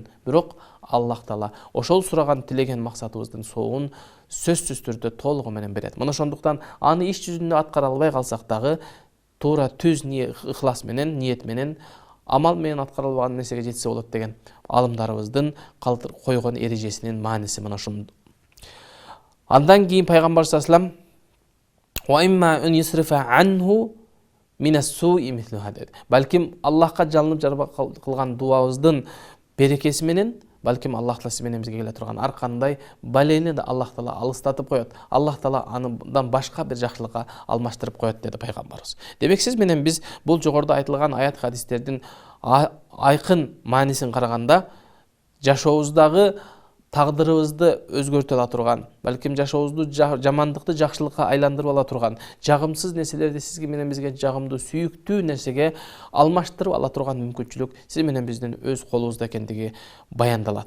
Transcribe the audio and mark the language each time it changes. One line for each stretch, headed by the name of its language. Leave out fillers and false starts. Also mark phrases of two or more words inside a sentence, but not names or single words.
Kyrgyz: Бирок
Arabic: الله تعالى
Kyrgyz: ошол сураган тилеген максатыбыздын соогун сөзсүз түрдө толугу менен берет. Мына ошондуктан аны иш жүзүндө аткара албай калсак дагы туура түз ыхлас менен, ниет менен, амал менен аткара албаган нерсеге жетсе болот деген алымдарыбыздын койгон эрежесинин мааниси мына ушул. Андан кийин пайгамбар
Arabic: صلى الله عليه وسلم
Kyrgyz: балким Аллахка жалынып жарба кылган дуабыздын берекеси менен, балким
Arabic: الله تعالى
Kyrgyz: сиз менен бизге келе турган ар кандай балени да
Arabic: الله تعالى
Kyrgyz: алыстатып коет.
Arabic: الله تعالى
Kyrgyz: андан башка бир жакшылыкка алмаштырып коет деди пайгамбарыбыз. Демек сиз менен биз бул жогоруда айтылган аят хадистердин айкын маанисин караганда жашообуздагы тагдырыбызды өзгөртө ала турган, балким жашообузду жамандыкты жакшылыкка айландырып ала турган, жагымсыз нерселерди сизге менен бизге жагымдуу, сүйүктүү нерсеге алмаштырып ала турган мүмкүнчүлүк сиз менен биздин өз колубузда экендиги баяндалат.